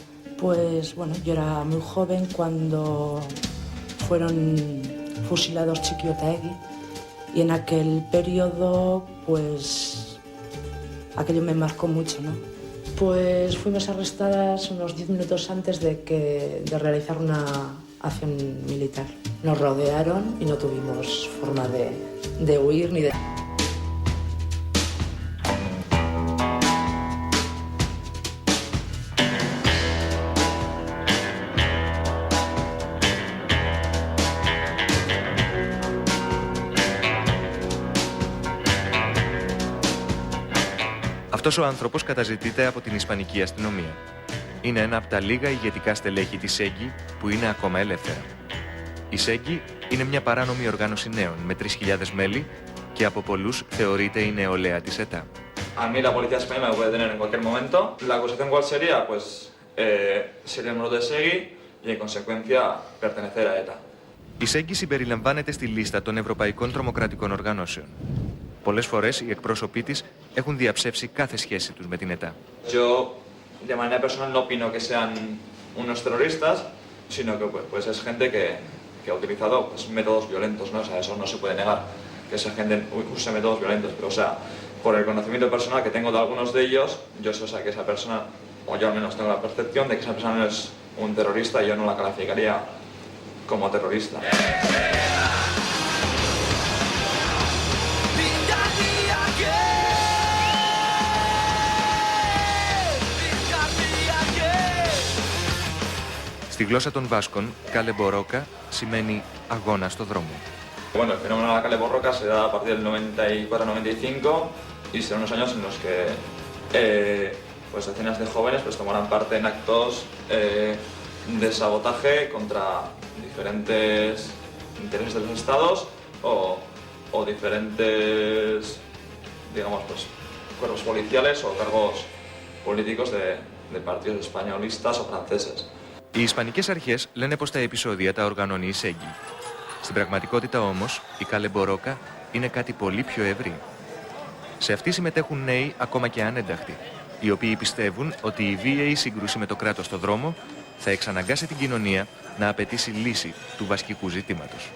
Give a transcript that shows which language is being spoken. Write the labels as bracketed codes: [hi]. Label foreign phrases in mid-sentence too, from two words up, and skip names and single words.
[es] Pues bueno, yo era muy joven cuando fueron fusilados Txiki Otaegi y en aquel periodo, pues, aquello me marcó mucho, ¿no? Pues fuimos arrestadas unos 10 minutos antes de realizar una acción militar. Nos rodearon y no tuvimos forma de huir ni de... [el] Αυτός ο άνθρωπος καταζητείται από την Ισπανική αστυνομία. Είναι ένα από τα λίγα ηγετικά στελέχη της ΣΕΓΚΙ που είναι ακόμα ελεύθερα. Η ΣΕΓΚΙ είναι μια παράνομη οργάνωση νέων με 3.000 μέλη και από πολλούς θεωρείται η νεολαία της ΕΤΑ. [es] A mí la policía española me puede tener en cualquier momento. La acusación cuál sería, pues sería el miembro de SEGI y en consecuencia pertenecer a ETA. [el] Η ΣΕΓΚΙ συμπεριλαμβάνεται στη λίστα των Ευρωπαϊκών Τρομοκρατικών Οργανώσεων. Πολλές φορές οι εκπρόσωποι της έχουν διαψεύσει κάθε σχέση τους με την ΕΤΑ. [es] Yo, de manera personal, no opino que sean unos terroristas, sino que pues, es gente que ha utilizado pues, métodos violentos, ¿no? O sea, eso no se puede negar, que esa gente use métodos violentos, pero o sea, por el conocimiento personal que tengo de algunos de ellos, yo sé, o sea, que esa persona, o yo al menos tengo la percepción de que esa persona no es un terrorista y yo no la calificaría como terrorista. [el] Στη γλώσσα των Βάσκων, Κάλε Μπορώκα σημαίνει αγώνα στο δρόμο. [es] Bueno, el fenómeno de la Kale Borroka se da a partir del 94-95 y serán unos años en los que pues decenas de jóvenes pues tomarán parte en actos de sabotaje contra diferentes intereses de los estados o diferentes, digamos, pues cuerpos policiales o cargos políticos de partidos españolistas o franceses. [el] Οι Ισπανικές αρχές λένε πως τα επεισόδια τα οργανώνει η ΣΕΓΚΙ. Στην πραγματικότητα όμως, η Κάλε Μπορώκα είναι κάτι πολύ πιο ευρύ. Σε αυτή συμμετέχουν νέοι ακόμα και ανένταχτοι, οι οποίοι πιστεύουν ότι η βίαιη σύγκρουση με το κράτος στο δρόμο θα εξαναγκάσει την κοινωνία να απαιτήσει λύση του βασικού ζητήματος.